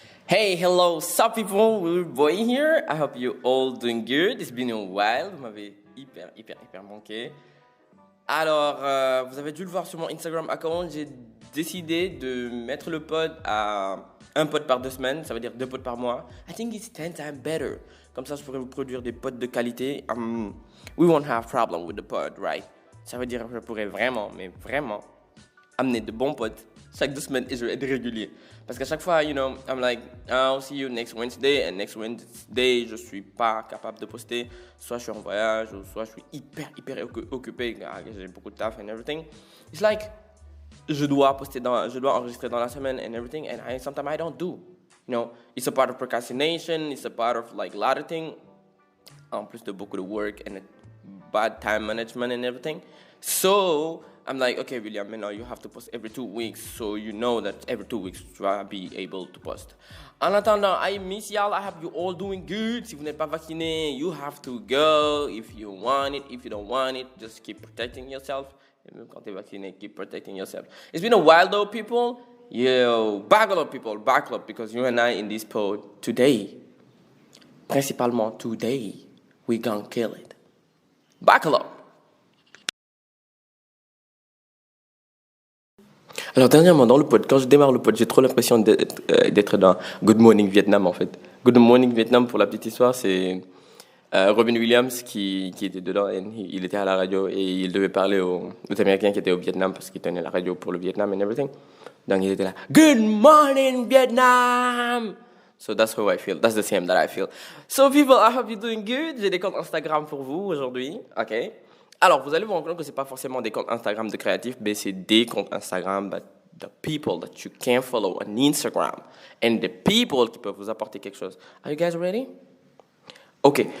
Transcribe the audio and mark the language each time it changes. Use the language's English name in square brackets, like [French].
[English] Hey, hello, sup people, we're boy here. I hope you all doing good. It's been a while. [French] Vous m'avez hyper manqué. Alors, vous avez dû le voir sur mon Instagram account. J'ai décidé de mettre le pod à un pod par 2 semaines. Ça veut dire 2 pods par mois. [English] I think it's 10 times better. [French] Comme ça, je pourrais vous produire des pods de qualité. [English] We won't have problem with the pod, right? [French] Ça veut dire que je pourrais vraiment amener de bons pods chaque 2 semaines et je vais être régulier. Parce qu'à chaque fois, [English] I'm like, I'll see you next Wednesday. And next Wednesday, [French] je suis pas capable de poster. Soit je suis en voyage, ou soit je suis hyper occupé. J'ai beaucoup de taf [English] and everything. It's like, [French] je dois enregistrer dans la semaine [English] and everything. And sometimes I don't do. It's a part of procrastination. It's a part of like a lot of things. [French] En plus de beaucoup de [English] work and bad time management and everything. So, I'm like, okay, William, now you have to post every 2 weeks. So you know that every 2 weeks you will be able to post. [French] En attendant, [English] I miss y'all. I hope you all doing good. [French] Si vous n'êtes pas vacciné, [English] you have to go. If you want it, if you don't want it, just keep protecting yourself. [French] Et même quand t'es vacciné, [English] keep protecting yourself. It's been a while though, people. Yo, buckle up, people. Buckle up, because you and I in this pod today, principalement today, we gonna kill it. Buckle up. [French] Alors dernièrement dans le pod, quand je démarre le pod, j'ai trop l'impression d'être dans Good Morning Vietnam en fait. Good Morning Vietnam, pour la petite histoire, c'est Robin Williams qui était dedans, et il était à la radio et il devait parler aux Américains qui étaient au Vietnam parce qu'il tenait la radio pour le Vietnam [English] and everything. [French] Donc il était là, Good Morning Vietnam! [English] So that's how I feel, that's the same that I feel. So people, I hope you're doing good. [French] J'ai des comptes Instagram pour vous aujourd'hui, ok? Alors, vous allez vous rendre compte que ce n'est pas forcément des comptes Instagram de créatifs, mais c'est des comptes Instagram, [English] but the people that you can follow on Instagram and the people [French] qui peuvent vous apporter quelque chose. [English] Are you guys ready? [French] Ok.